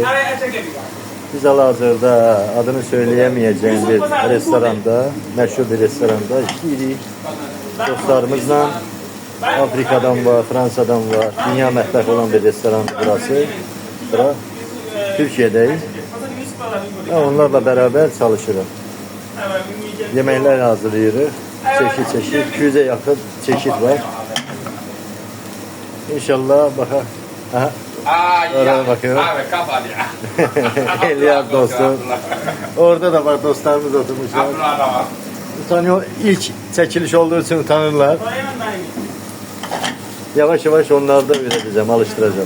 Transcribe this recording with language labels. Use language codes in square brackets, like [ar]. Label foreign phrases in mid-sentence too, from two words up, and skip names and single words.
[az] Biz hal-hazırda [tr] adını söyleyemeyeceğim [az] bir restoranda, məşhur bir restoranda işləyirik. Dostlarımızla Afrikadan var, Fransadan var, dünya mətbəxi olan bir restoran burası. [tr] Bura Türkiye'deyiz. [az] Onlarla beraber çalışırıq. Yeməklər hazırlayırıq. [tr] Çeşit, 200'e yakın çeşit var. İnşallah bakalım. Aha. Oraya bakıyorum. Abi kapat ya. [az] Elyar dostum. Orada da var dostlarımız oturmuşlar. [tr] Utanıyor. İlk çekiliş olduğu için utanırlar. Yavaş yavaş onları da öğreteceğim, alıştıracağım.